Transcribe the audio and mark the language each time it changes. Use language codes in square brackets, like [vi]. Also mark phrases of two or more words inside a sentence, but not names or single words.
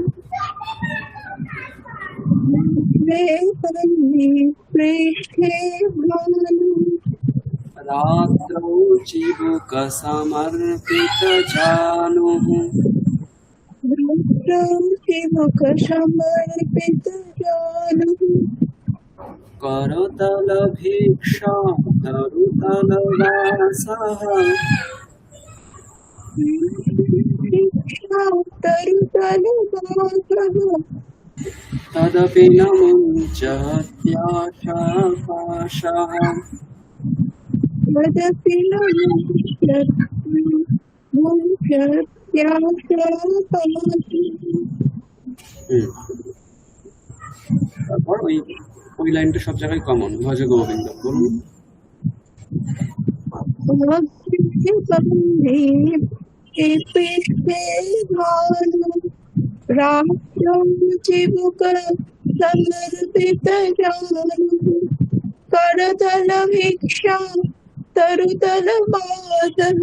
[sa] পৃষ্ঠে ভানু রাত্রৌ চিবুক সমর্পিত জানুঃ। শিবক সমর্পিত জানুঃ করতল ভিক্ষা তরুতল বাসঃ। তরুতল বাসঃ তদপি ন মুঞ্চত্যাশা পাশঃ। তদপি ন মুঞ্চত্যাশা পাশঃ। [bn] তারপর ওই লাইনটা সব জায়গায় কমন, [sa] ভজ গোবিন্দ [bn] বলুন। পৃষ্ঠে ভানু রাত্রৌ চিবুক সমর্পিত জানুঃ করতল ভিক্ষা তরুতল বাসঃ।